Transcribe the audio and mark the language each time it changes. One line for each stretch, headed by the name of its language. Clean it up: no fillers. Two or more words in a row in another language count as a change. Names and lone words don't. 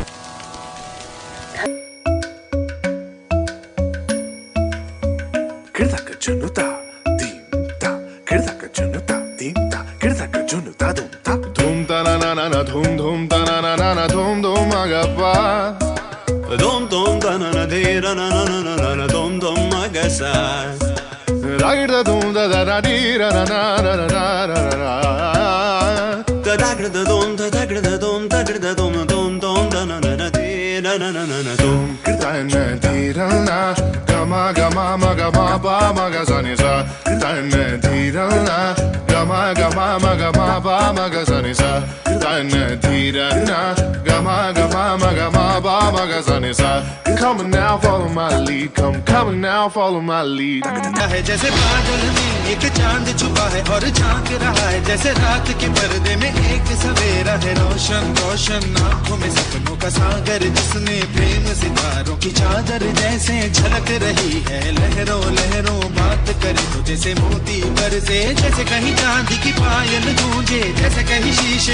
English: धूम ता ना ना ना धूम धूम ता ना ना ना धूम धूम agappa धूम धूम ता ना ना धे ना ना ना ना ना धूम धूम agasa Ragda dum da da da di ra na na na na na na da da da dum da da da dum da da dum dum dum da na na na di na na na na dum da na di ra na ga ma ma ga ma ba ma ga sa ni sa da na di ra na ga ma ga ma ba ma ga sa ni sa da na di ra na ga ma ga ma ba ma ga sa ni sa come on now follow my lead come on now follow my lead
Hindi: है जैसे बादल में एक चांद छुपा है और झांक रहा है, जैसे रात के पर्दे में एक सवेरा है, रोशन रोशन आंखों में सपनों का सागर, जिसने प्रेम सितारों की चादर जैसे झलक रही है, लहरों लहरों बात करे तो जैसे मोती बरसे, जैसे कहीं चांदी की पायल गूंजे, जैसे कहीं शीशे